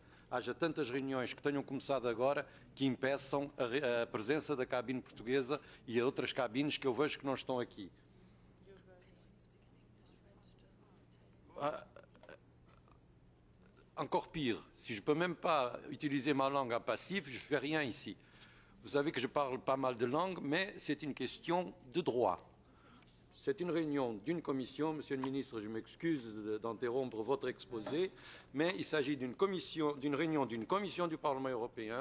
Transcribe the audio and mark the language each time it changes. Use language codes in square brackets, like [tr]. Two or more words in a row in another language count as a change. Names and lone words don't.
[pt] haja tantas reuniões que tenham começado agora que impeçam a presença da cabine portuguesa e a outras cabines que eu vejo que não estão aqui. [fr] Encore pire, si je ne peux même pas utiliser ma langue en passif, je ne fais rien ici. Vous savez que je parle pas mal de langues, mais c'est une question de droit. C'est une réunion d'une commission. Monsieur le ministre, je m'excuse d'interrompre votre exposé, mais il s'agit d'une réunion d'une commission du Parlement européen.